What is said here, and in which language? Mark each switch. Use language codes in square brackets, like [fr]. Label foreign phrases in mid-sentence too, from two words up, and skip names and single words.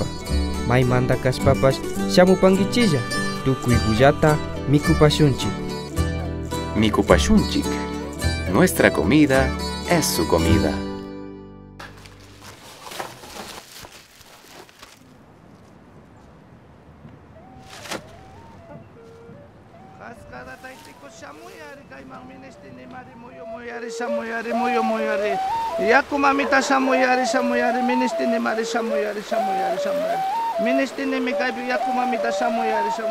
[qu] Maymanta kaspapash shamupankichilla, tukuykuyata mikupashunchik. Mikupashunchik. [es] Nuestra comida es su comida. [qu] Yaku mamita samuyari ministini mari samuyari ministini mikaipi yaku mamita samuyari.